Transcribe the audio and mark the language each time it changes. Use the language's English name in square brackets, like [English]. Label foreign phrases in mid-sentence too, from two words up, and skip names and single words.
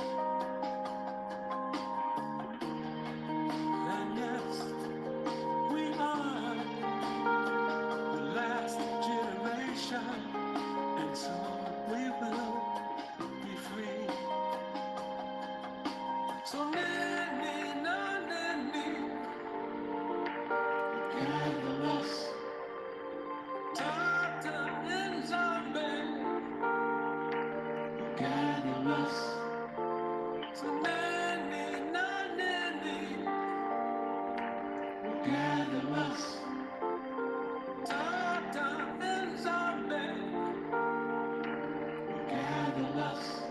[English] And yes, we are the last generation, and so we will be free. [Lingala] So nene, na nene, [English] gather us, Tata and Zombie, gather us. [Lingala] So nene, na nene, [English] gather us, Tata and Zombie, gather us.